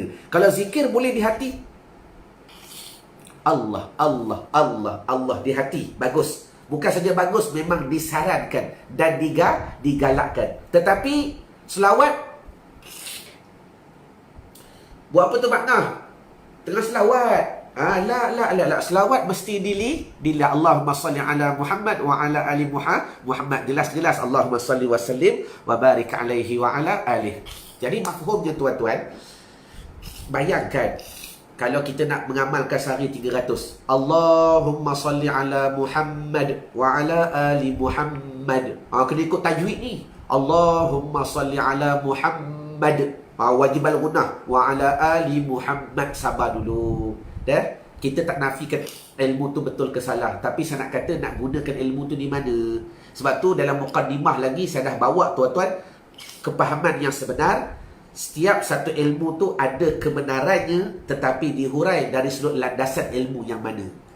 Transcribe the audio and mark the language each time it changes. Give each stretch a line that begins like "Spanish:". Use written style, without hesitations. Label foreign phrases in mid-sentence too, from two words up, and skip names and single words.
Malay: Kalau zikir boleh di hati. Allah, Allah, Allah, Allah di hati. Bagus. Bukan saja bagus, memang disarankan dan digalakkan. Tetapi selawat, buat apa tu makna? Tengah selawat. La. Selawat mesti dila
Arabic: اللهم صل على محمد وعلى آل محمد. Jelas-jelas اللهم صل وسلم وبارك عليه وعلى آله.
Malay: Jadi mafhumnya tuan-tuan, bayangkan kalau kita nak mengamalkan sehari 300.
Arabic: اللهم صل على محمد وعلى آل محمد.
Malay: Kena ikut tajwid ni.
Arabic: اللهم صل على محمد. واجب الغنة. وعلى آل محمد.
Malay: Sabar dulu. Kita tak nafikan ilmu tu betul ke salah. Tapi saya nak kata nak gunakan ilmu tu di mana. Sebab tu dalam muqaddimah lagi saya dah bawa tuan-tuan kepahaman yang sebenar. Setiap satu ilmu tu ada kebenarannya, tetapi dihurai dari sudut landasan ilmu yang mana.